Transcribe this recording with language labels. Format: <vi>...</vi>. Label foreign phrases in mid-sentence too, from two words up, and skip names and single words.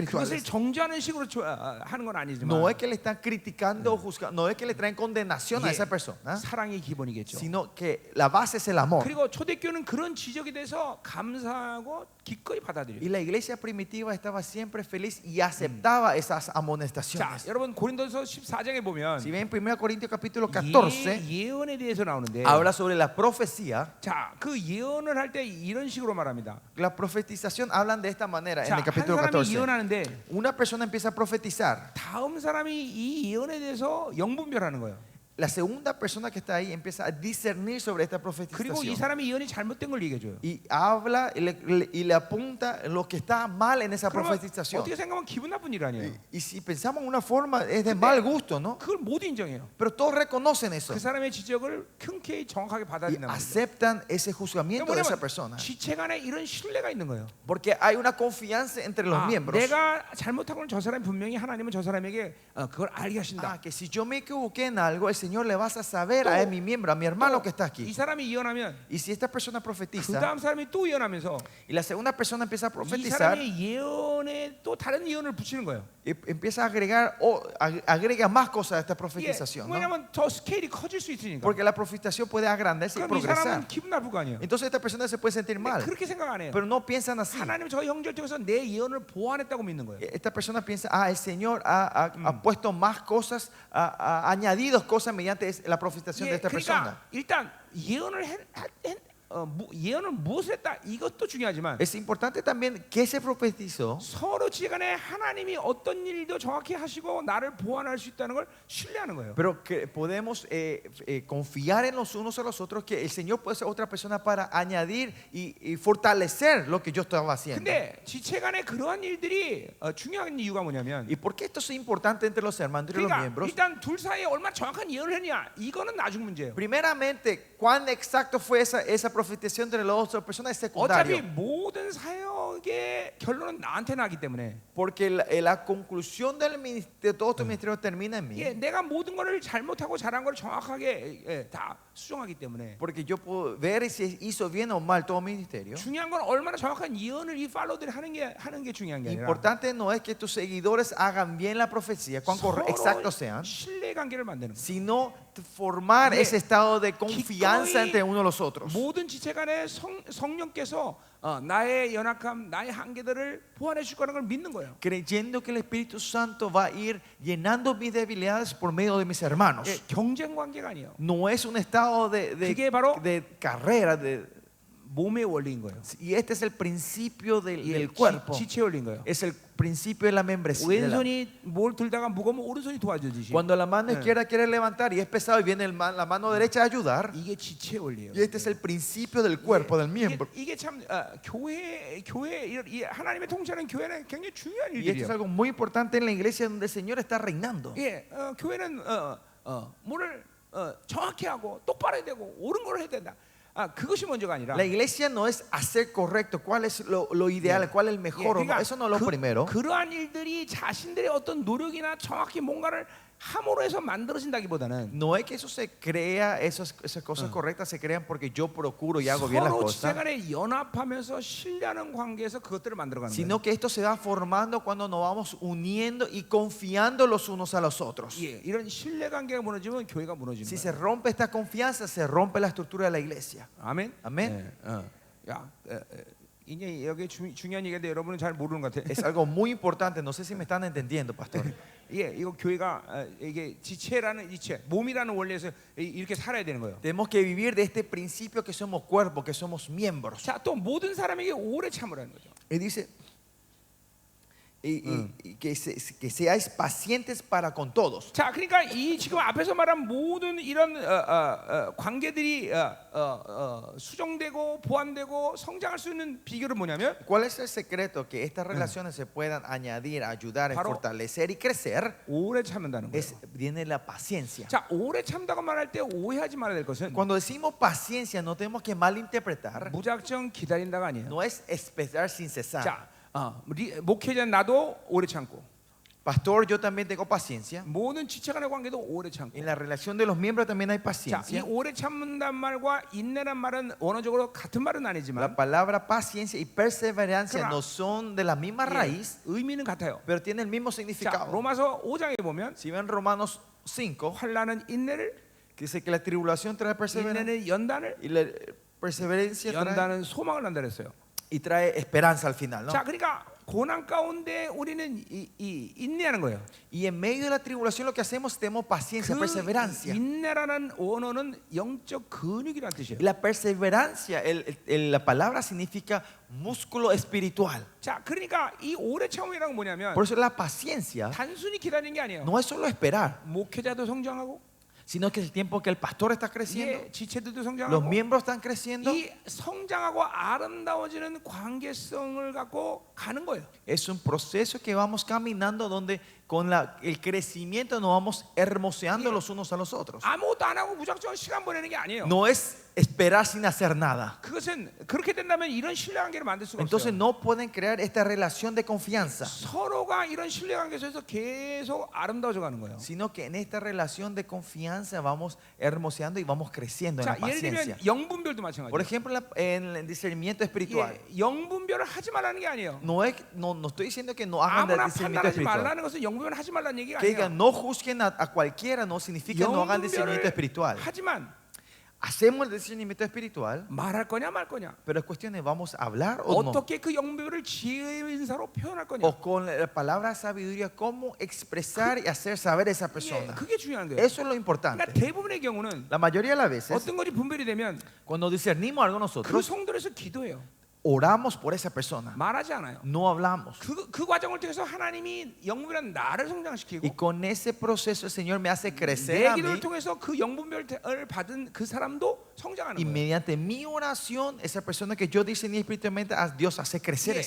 <es>espirituales.</es> <ko>정죄하는 식으로 하는 건 아니지만</ko> <es>No es que le están criticando o juzgando, no es que le traen condenación a</es> <en>Yeah.</en> <es>esa persona,</es> <ko>사랑이 기본이겠죠.</ko> <es>sino que la base es el amor.</es> <ko>그리고 초대교회는 그런 지적에 대해서 감사하고 기꺼이 받아들여요.</ko> <es>Y la iglesia primitiva estaba siempre feliz y aceptaba esas</es> <ko>자,</ko> <es>amonestaciones.</es> <ko>여러분 고린도서 14장에 보면</ko> <es>Si ven 1 Corintios capítulo 14,</es> <ko>예언에 대해서 나오는데</ko> <es>habla sobre la profecía.</es> <ko>자, 그 예언을 할 때 이런 식으로 말합니다.</ko> <es>La profetización hablan de esta manera en</es> <ko>자,</ko> <es>el</es> <ko>한</ko> <es>capítulo</es> <ko>사람이</ko> <es>14.</es> <ko>예언하는데</ko> <es>Una persona empieza a profetizar.</es> <ko>다음 사람이 이 예언에 대해서 영분별하는 거예요.</ko> <es>La segunda persona que está ahí empieza a discernir sobre esta</es> <ko>그리고 이</ko> <es>profetización.</es> <ko>사람이 예언이 잘못된 걸 얘기해 줘요.</ko> <es>Y habla y le apunta lo que está mal en esa</es> <ko>그러면</ko> <es>profetización.</es> <ko>어떻게 생각하면 기분 나쁜 일 아니에요.</ko> <es>Y si pensamos en una forma, es de mal gusto, ¿no?</es> <ko>그걸 모두 인정해요.</ko> <es>Pero todos reconocen eso.</es> <ko>그 사람의 지적을 흔쾌히 정확하게</ko> <es>Y</es> <ko>받아들인단 말이에요.</ko> <es>aceptan ese juzgamiento de esa</es> <ko>뭐냐면</ko> <es>persona.</es> <ko>지체 간에 이런 신뢰가 있는 거예요.</ko> <es>Porque hay una confianza entre los miembros.</es> <ko>내가 잘못한 건 저 사람이 분명히 하나님은 저 사람에게 그걸 알게 하신다.</ko> <es>Que si yo me equivoqué en algo, el Señor le vas a saber a mi miembro, a mi hermano que está</es> <ko>이</ko> <es>aquí.</es> <ko>사람이 예언하면</ko> <es>Y si esta persona</es> <ko>그</ko> <es>profetiza</es> <ko>다음 사람이 또 예언하면서</ko> <es>y la segunda persona empieza a</es> <ko>이</ko> <es>profetizar,</es> <ko>사람의 예언에 또 다른 예언을 붙이는 거예요.</ko> <es>empieza a agregar agrega más cosas a esta</es> <ko>예,</ko> <es>profetización, ¿no?</es> <ko>왜냐하면 더 스케일이 커질 수 있으니까.</ko> <es>Porque la profetización puede agrandarse y</es> <ko>그럼 이 사람은</ko> <es>progresar.</es> <ko>기분 나쁠 거 아니에요.</ko> <es>Entonces esta persona se puede sentir</es> <ko>근데</ko> <es>mal,</es> <ko>그렇게 생각 안 해요.</ko> <es>pero no piensan así.</es> <ko>하나님 저 형제를 통해서 내 예언을 보완했다고 믿는 거예요.</ko> <es>Esta persona piensa, el Señor ha puesto más cosas, ha añadido cosas mediante la profetización de</es> <ko>예,</ko> <es>esta persona.</es> <ko>그러니까 일단 예언을 무엇을 했다 이것도 중요하지만</ko> <es>Es importante también que se profetizó,</es> <ko>서로 지간에 하나님이 어떤 일도 정확히 하시고 나를 보완할 수 있다는 걸 신뢰하는 거예요.</ko> <es>pero que podemos confiar en los unos a los otros, que el Señor puede ser otra persona para añadir y fortalecer lo que yo estaba haciendo.</es> <ko>근데 지체간에 그러한 일들이 중요한 이유가 뭐냐면</ko> <es>¿Y por qué esto es importante entre los hermanos, entre los</es> <ko>그러니까</ko> <es>miembros?</es> <ko>일단 둘 사이에 얼마나 정확한 예언을 했냐 이거는 나중 문제예요.</ko> <es>Primeramente, cuán exacto fue esa profetización entre las otras personas es</es> <ko>어차피</ko> <es>secundario.</es> <ko>모든 사역의 결론은 나한테 나기 때문에</ko> <es>Porque la conclusión de todo tu ministerio termina en mí.</es> <ko>예, 내가 모든 거를 잘못하고 잘한 걸 정확하게 다 수정하기 때문에</ko> <es>Porque yo puedo ver si hizo bien o mal todo mi ministerio.</es> <ko>중요한 건 얼마나 정확한 예언을 이 팔로우들이 하는 게 중요한 게 아니라</ko> <es>Importante no es que tus seguidores hagan bien la profecía, cuán exactos sean,</es> <ko>신뢰 관계를 만드는 거예요.</ko> <es>sino formar ese estado de confianza entre uno y los otros.</es> <ko>모든 지체 간에 성령께서 나의 연약함, 나의 한계들을 보완해 줄 거라는 걸 믿는 거예요.</ko> <es>Creyendo que el Espíritu Santo va a ir llenando mis debilidades por medio de mis hermanos.</es> <ko>예, 경쟁 관계가 아니에요.</ko> <es>No es un estado</es> <ko>그게 바로</ko> <es>de carrera,</es> <ko>몸의 원리인 거예요.</ko> <es>y este es el principio</es> <ko>예,</ko> <es>del cuerpo.</es> <ko>지체 원리인 거예요.</ko> <es>Es el principio de la membresía.</es> <ko>왼손이 뭘 들다가 무거우면 오른손이 도와주듯이</ko> <es>Cuando la mano izquierda quiere levantar y es pesado y viene la mano derecha a ayudar,</es> <ko>이게 지체 원리예요.</ko> <es>y este es el principio del cuerpo, del miembro.</es> <ko>이게 참 교회 이 하나님의 통치하는 교회는 굉장히 중요한</ko> <es>Y esto es</es> <ko>일들이에요.</ko> <es>algo muy importante en la iglesia donde el Señor está reinando.</es> <ko>예, 교회는 뭐를 정확히 하고 똑바로 해야 되고 옳은 걸 해야 된다. 그것이 먼저가 아니라</ko> <es>La iglesia no es hacer correcto, cuál es lo ideal, cuál es el mejor, o no. Eso no es lo primero.</es> <ko>그러한 일들이 자신들의 어떤 노력이나 정확히 뭔가를 함으로 해서 만들어진다기보다는</ko> <es>No es que eso se crea, esas cosas correctas se crean porque yo procuro y hago bien las</es> <ko>서로</ko> <es>cosas,</es> <ko>지체간에 연합하면서 신뢰하는 관계에서 그것들을 만들어가는 거예요.</ko> <es>sino que esto se va formando cuando nos vamos uniendo y confiando los unos a los otros.</es> <ko>예, 이런 신뢰 관계가 무너지면 교회가 무너지는</ko> <es>Si</es> <ko>거예요.</ko> <es>se rompe esta confianza, se rompe la estructura de la iglesia.</es> <ko>아멘.</ko> <es>Amén.</es> <ko>예, 야, 이제 여기 중요한 얘기인데 여러분은 잘 모르는 것 같아.</ko> <es>Es algo muy importante, no sé si me están entendiendo, pastor.</es> <ko>예, 이거 교회가 이게 지체라는 지체, 몸이라는 원리에서 이렇게 살아야 되는 거예요.</ko> <es>Tenemos que vivir de este principio que somos cuerpo, que somos miembros.</es> <ko>자, 또 모든 saram에게 오래 참으라는 거죠.</ko> <es>Y dice y que seáis pacientes para con todos.</es> <ko>자, 그러니까 이 지금 앞에서 말한 모든 이런 관계들이 수정되고 보완되고 성장할 수 있는 비결은 뭐냐면</ko> <es>¿Cuál es el secreto que estas relaciones se puedan añadir, ayudar,</es> <ko>바로</ko> <es>fortalecer y crecer?</es> <ko>오래 참는다는 거예요.</ko> <es>Viene la paciencia.</es> <ko>자, 오래 참다고 말할 때 오해하지 말아야 될 것은</ko> <es>Cuando decimos paciencia, no tenemos que malinterpretar.</es> <ko>무작정 기다린다가 아니에요.</ko> <es>No es esperar sin cesar.</es> <ko>자, 목회자 나도 오래 참고</ko> <es>Pastor, yo también tengo paciencia.</es> <ko>모든 지체 간의 관계도 오래 참고.</ko> <es>En la relación de los miembros también hay</es> <ko>자, 이</ko> <es>paciencia.</es> <ko>오래 참는단 말과 인내란 말은 원어적으로 같은 말은</ko> <es>La</es> <ko>아니지만</ko> <es>palabra paciencia y perseverancia Claro. no son de la misma raíz,</es> <ko>의미는 같아요.</ko> <es>pero tienen el mismo</es> <ko>자,</ko> <es>significado.</es> <ko>로마서 5장에 보면</ko> <es>Si ven Romanos 5,</es> <ko>환난은 인내를,</ko> <es>que dice que la tribulación trae perseverancia</es> <ko>인내는 연단을,</ko> <es>y la perseverancia trae,</es> <ko>연단은 소망을 한다 그랬어요.</ko> <es>y trae esperanza al final, ¿no?</es> <ko>자, 그러니까 고난 가운데 우리는 인내하는 거예요.</ko> <es>Y en medio de la tribulación lo que hacemos tenemos paciencia,</es> <ko>그</ko> <es>perseverancia.</es> <ko>인내라는 원어는 영적 근육이라는</ko> <es>Y</es> <ko>뜻이에요.</ko> <es>la perseverancia, la palabra significa músculo espiritual.</es> <ko>자, 그러니까 이 오래 참음이란 건 뭐냐면</ko> <es>Por eso la paciencia</es> <ko>단순히 기다리는 게 아니에요.</ko> <es>no es solo esperar,</es> <ko>목회자도 성장하고</ko> <es>sino que es el tiempo que el pastor está creciendo,</es> <ko>예, 지체들도</ko> <es>los</es> <ko>성장하고</ko> <es>miembros están creciendo.</es> <ko>이 성장하고 아름다워지는 관계성을 갖고 가는 거예요.</ko> <es>Es un proceso que vamos caminando donde con el crecimiento nos vamos hermoseando los unos a los otros.</es> <ko>아무것도 안 하고 무작정 시간 보내는 게 아니에요.</ko> <es>No es esperar sin hacer nada.</es> <ko>그것은 그렇게 된다면 이런 신뢰 관계를 만들 수가</ko> <es>Entonces</es> <ko>없어요.</ko> <es>no pueden crear esta relación de confianza,</es> <ko>서로가 이런 신뢰 관계 속에서 계속 아름다워져 가는 거예요.</ko> <es>sino que en esta relación de confianza vamos hermoseando y vamos creciendo en</es> <ko>자,</ko> <es>la</es> <ko>예를</ko> <es>paciencia.</es> <ko>들면 영분별도</ko> <es>Por</es> <ko>마찬가지예요.</ko> <es>ejemplo, en el discernimiento espiritual.</es> <ko>영분별을 하지 말라는 게 아니에요.</ko> <es>No estoy diciendo que no hagan del</es> <ko>아무나</ko> <es>discernimiento</es> <ko>판단하지</ko> <es>espiritual.</es> <ko>말라는 것은 영분별을 하지 말라는 얘기가</ko> <es>Que</es> <ko>아니에요.</ko> <es>digan no juzguen a cualquiera no significa no hagan discernimiento espiritual.</es> <ko>하지만</ko> <es>Hacemos el discernimiento espiritual,</es> <ko>말할 거냐 말 거냐.</ko> <es>pero es cuestión de vamos a hablar o no.</es> <ko>어떻게 그 영분별을 지혜의 인사로 표현할 거냐.</ko> <es>O con la palabra sabiduría, cómo expresar y hacer saber a esa</es> <ko>예,</ko> <es>persona.</es> <ko>그게 중요한 거예요.</ko> <es>Eso es lo</es> <ko>그러니까</ko> <es>importante.</es> <ko>대부분의 경우는</ko> <es>La mayoría de las veces,</es> <ko>어떤 것이 분별이 되면</ko> <es>cuando discernimos algo</es> <ko>그</ko> <es>nosotros,</es> <ko>성도에서 기도해요.</ko> <es>oramos por esa persona.</es> <ko>말하지 않아요.</ko> <es>No hablamos.</es> <ko>그 과정을 통해서 하나님이 영분별한 나를</ko> <es>Y</es> <ko>성장시키고</ko> <es>con ese proceso el Señor me hace crecer</es> <ko>내</ko> <es>a</es> <ko>기도를</ko> <es>mí.</es> <ko>통해서 그 영분별을 받은 그 사람도 성장하는</ko> <es>Y</es> <ko>거예요.</ko> <es>mediante mi oración, esa persona que yo discerní espiritualmente, Dios hace crecer a</es>